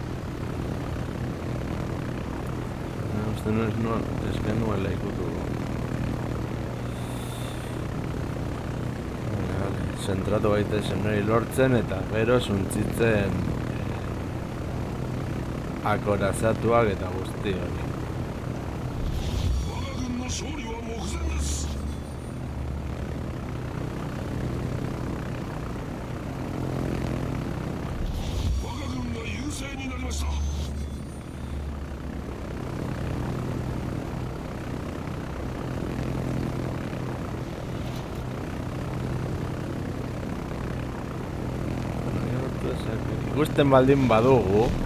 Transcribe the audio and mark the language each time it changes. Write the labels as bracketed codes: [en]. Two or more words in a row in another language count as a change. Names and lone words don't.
[eu] Uste ez genuela ikutu. Zentratu gaitezen hori lortzen eta gero suntzitzen akorazatuak eta guzti hori. [ja] 我が軍の勝利は目前です。我が軍が優勢になりました。 [eu] Ikusten baldin badugu.